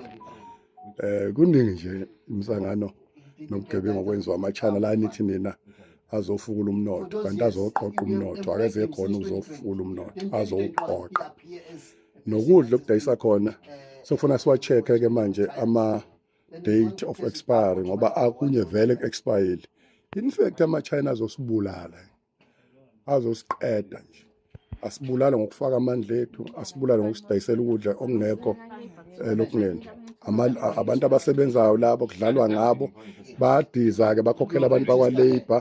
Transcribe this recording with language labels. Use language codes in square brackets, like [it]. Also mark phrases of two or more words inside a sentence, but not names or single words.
[zu] Kuningi nje imsangano nobugebengu okwenziwa ama-China la nithi nina azofukula umnotho, kanti azoqoqa umnotho, akeze khona uzofukula umnotho, azowuqoqa. Nokudla okudayisa khona sokufuna siwa-check-ke manje ama- [en] date of expiry [zu] ngoba akunye vele ku-expire. In fact ama-China azosibulala, azosiqeda nje. Asibulala ngokufaka amandla ethu, asibulala ngokusidayisela ukudla okungekho lokungena. Abantu abasebenzayo labo kudlalwa ngabo, bayadiza-ke bakhokhela abantu bakwa-Labour.